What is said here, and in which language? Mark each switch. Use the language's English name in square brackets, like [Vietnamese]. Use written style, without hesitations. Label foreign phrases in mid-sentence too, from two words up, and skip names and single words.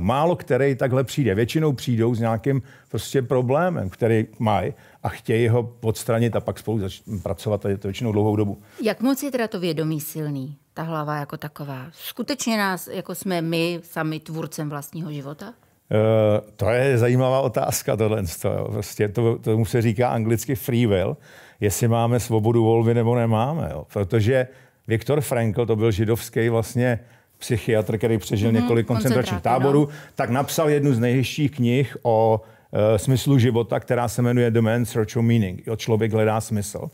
[Czech] Málo který takhle přijde. Většinou přijdou s nějakým prostě problémem, který mají a chtějí ho odstranit a pak spolu pracovat, a je to většinou dlouhou dobu. Jak moc je teda to vědomí silný, ta hlava jako taková? Skutečně nás, jako jsme my sami tvůrcem vlastního života? To je zajímavá otázka tohle. Prostě tomu se říká anglicky [English] free will, [Czech] jestli máme svobodu volby nebo nemáme. Jo. Protože Viktor Frankl, to byl židovský vlastně psychiatr, který přežil několik koncentračních táborů, tak napsal jednu z nejhezčích knih o smyslu života, která se jmenuje The Man's Search for Meaning. Jo, člověk hledá smysl.